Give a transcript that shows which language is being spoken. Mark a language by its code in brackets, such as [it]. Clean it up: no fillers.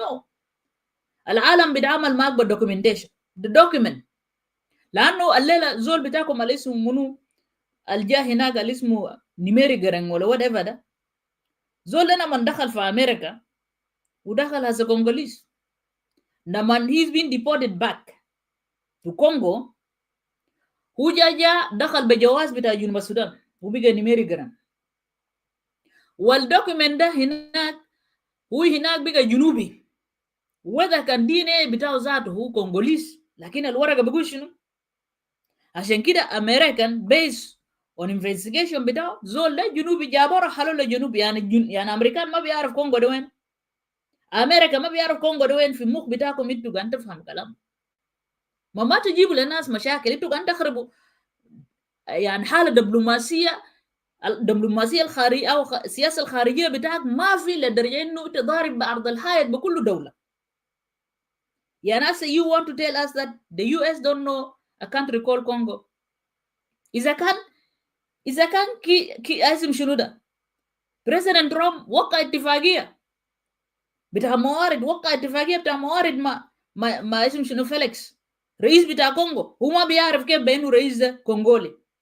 [ar] نو، العالم بيتعامل معك بالدوكيومنتيشن، الدوكيومنت. لانه الليله زول بتاعكم اللي اسمه منو الجاه هناك اللي اسمه نيميري جرين ولا وات ايفر ده، زول ده لما دخل في امريكا ودخل [en] as a Congolese. Naman he's been deported back to Congo. [ar] هو جا دخل بجواز بتاع جنوب السودان وبقى نيميري جرام. والدوكيمنت ده هناك هو هناك بقى جنوبي، وإذا كان DNA بتاعه ذاته هو كونغوليس، لكن الورقة بيقول شنو؟ عشان كده [en] American based on investigation [ar] بتاعه زول ده جنوبي جابوا رحلوا لجنوب. يعني أمريكان ما بيعرف كونغو ده وين، أمريكا ما بيعرف كونغو ده وين. في المخ بتاعكم انتوا قاعدين تفهم كلام. ما تجيبوا للناس مشاكل، انتوا قاعدين تخربوا يعني حالة دبلوماسية الدبلوماسيه الخارجيه او السياسه الخارجيه بتاعك ما في لدرجه انه تضارب بعرض الحائط بكل دوله. يا ناس [en] you want to tell us that the US don't know a country called Congo. [ar] اذا كان كي اسم شنو ده بريزيدنت ترامب وقع اتفاقيه بتاع موارد، وقع اتفاقيه بتاع موارد ما اسم شنو فيليكس رئيس بتاع كونغو، هو ما بيعرف كيف بانه رئيس ده كونغولي.